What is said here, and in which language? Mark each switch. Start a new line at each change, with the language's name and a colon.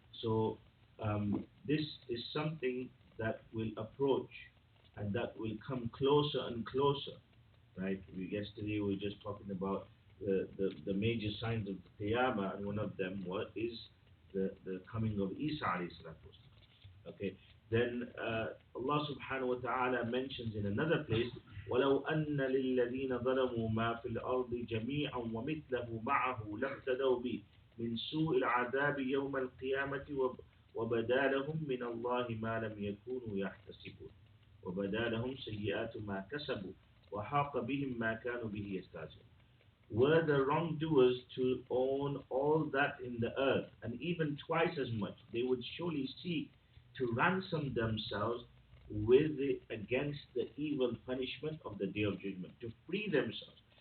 English: So this is something that will approach and that will come closer and closer, right? Yesterday we were just talking about the major signs of the Qiyamah, and one of them is the coming of Isa alayhi salatu wasalam. Okay, then Allah subhanahu wa ta'ala mentions in another place,
Arabic: وَلَوْ أَنَّ لِلَّذِينَ ظَلَمُوا مَا فِي الْأَرْضِ جَمِيعًا وَمِثْلَهُ مَعَهُ لَافْتَدَوْا بِهِ مِنْ سُوءِ الْعَذَابِ يَوْمَ الْقِيَامَةِ وَبَدَا لَهُم مِّنَ اللَّهِ مَا لَمْ يَكُونُوا يَحْتَسِبُونَ وَبَدَا لَهُمْ سَيِّئَاتُ مَا كَسَبُوا وَحَاقَ بِهِم مَّا كَانُوا بِهِ يَسْتَهْزِئُونَ.
English: Were the wrongdoers to own all that in the earth, and even twice as much, they would surely seek to ransom themselves with it against the evil punishment of the day of judgment, to free themselves.